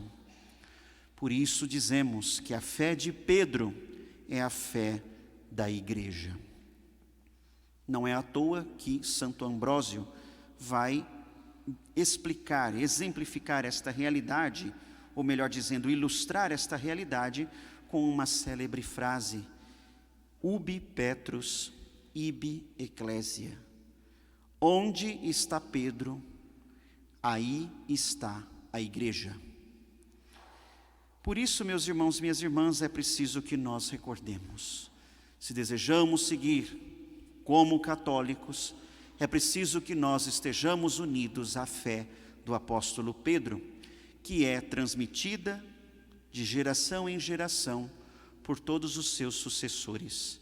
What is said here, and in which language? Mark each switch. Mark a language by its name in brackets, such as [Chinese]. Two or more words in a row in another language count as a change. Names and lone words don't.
[Portuguese] Por isso dizemos que a fé de Pedro é a fé da igreja. Não é à toa que Santo Ambrósio vai explicar, exemplificar esta realidade, ou melhor dizendo, ilustrar esta realidade com uma célebre frase: [Latin] Ubi Petrus, ibi ecclesia. [Portuguese] Onde está Pedro, aí está a igreja. Por isso, meus irmãos e minhas irmãs, é preciso que nós recordemos. Se desejamos seguir como católicos, é preciso que nós estejamos unidos à fé do apóstolo Pedro, que é transmitida de geração em geração por todos os seus sucessores.